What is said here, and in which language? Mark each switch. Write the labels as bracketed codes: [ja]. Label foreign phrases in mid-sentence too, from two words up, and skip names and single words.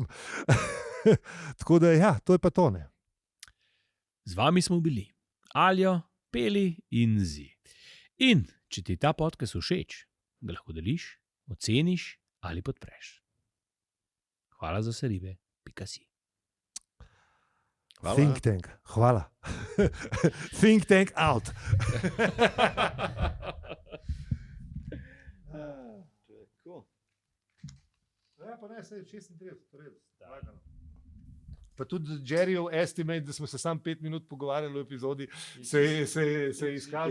[sl] Tako da, to je pa to, ne. Z vami smo bili Aljo, Peli in Zi. In če ti ta podcast všeč, ga lahko deliš, oceniš ali podpreš. Hvala za vse ribe. .si. Think Tank, hvala. [en] Think Tank out. [sl] Pa ne, se je 36. Pa tudi Jerryjev estimate, da smo se sam 5 minut pogovarjali v epizodi, se je izkazal.